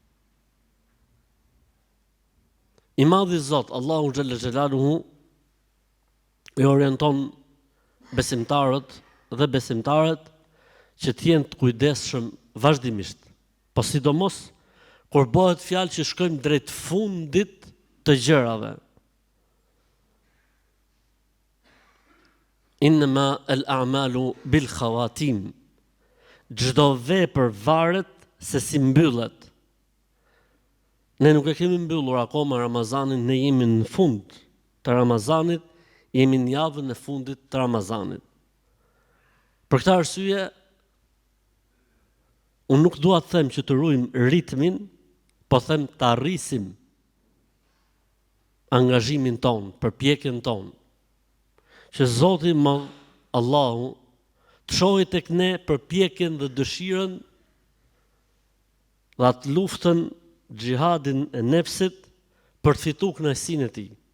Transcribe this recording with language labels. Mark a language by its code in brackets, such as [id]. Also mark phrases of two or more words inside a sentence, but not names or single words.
[sq] I madhi Zot, Allahu [ar] جل جلاله, [sq] i orienton besimtarët dhe besimtarët që të jenë të kujdesshëm vazhdimisht, po sidomos kur bëhet fjalë që shkojmë drejt fundit të gjërave. [ar] إنما الأعمال بالخواتيم. [sq] Çdo vepër varet se si mbyllet. Ne nuk e kemi mbyllur akoma Ramazanin, ne jemi në fund të Ramazanit, jemi në javën e fundit të Ramazanit. Për këtë arsye, unë nuk dua të them që të ruajmë ritmin, po them të arrisim angazhimin ton, përpjekjen ton, që Zoti Madh, Allahu, të shohë tek ne përpjekjen dhe dëshirën dhe atë luftën, xhihadin e nefsit për të fituar kënaqësinë e tij.